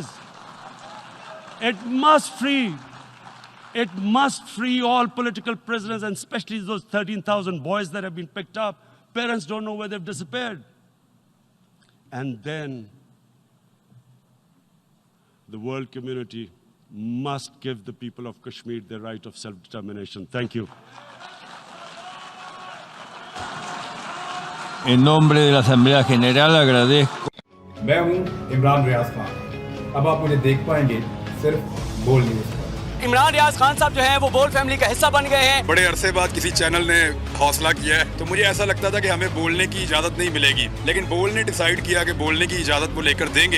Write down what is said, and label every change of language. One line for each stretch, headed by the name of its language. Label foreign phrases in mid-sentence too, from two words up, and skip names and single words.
English: It must free all political prisoners, and especially those 13,000 boys that have been picked up. Parents don't know where they've disappeared. And then the world community must give the people of Kashmir their right of self-determination. Thank you.
Spanish: En nombre de la Asamblea General agradezco.
Urdu: میں ہوں عمران ریاض خان. اب آپ مجھے دیکھ پائیں گے صرف بول نیوز پر. عمران ریاض خان صاحب جو ہیں وہ بول فیملی کا حصہ بن گئے ہیں. بڑے عرصے بعد کسی چینل نے حوصلہ کیا ہے، تو مجھے ایسا لگتا تھا کہ ہمیں بولنے کی اجازت نہیں ملے گی، لیکن بول نے ڈیسائیڈ کیا کہ بولنے کی اجازت وہ لے کر دیں گے.